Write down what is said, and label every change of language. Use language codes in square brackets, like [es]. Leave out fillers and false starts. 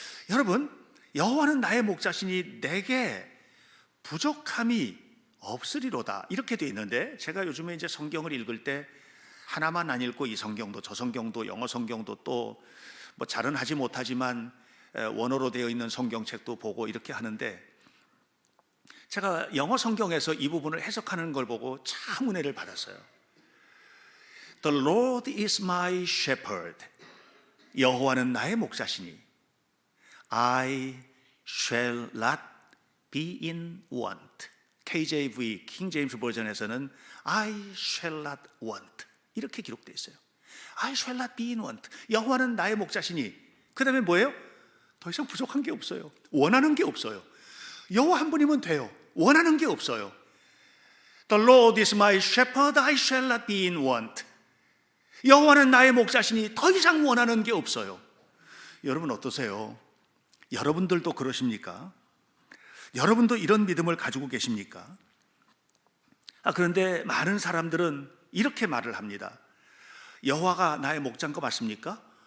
[ko] 여러분, 여호와는 나의 목자시니 내게 부족함이 없으리로다, 이렇게 되어 있는데, 제가 요즘에 이제 성경을 읽을 때 하나만 안 읽고 이 성경도 저 성경도 영어 성경도 또 뭐 잘은 하지 못하지만 원어로 되어 있는 성경책도 보고 이렇게 하는데, 제가 영어 성경에서 이 부분을 해석하는 걸 보고 참 은혜를 받았어요. [en] The Lord is my shepherd. [ko] 여호와는 나의 목자시니 [en] I shall not be in want. [ko] KJV, 킹 제임스 버전에서는 [en] I shall not want, [ko] 이렇게 기록되어 있어요. [en] I shall not be in want. [ko] 여호와는 나의 목자시니, 그 다음에 뭐예요? 더 이상 부족한 게 없어요. 원하는 게 없어요. 여호와 한 분이면 돼요. 원하는 게 없어요. [en] The Lord is my shepherd, I shall not be in want. [ko] 여호와는 나의 목자시니 더 이상 원하는 게 없어요. 여러분 어떠세요? 여러분들도 그러십니까? 여러분도 이런 믿음을 가지고 계십니까? 그런데 많은 사람들은 이렇게 말을 합니다. 여호와가 나의 목자인 거 맞습니까?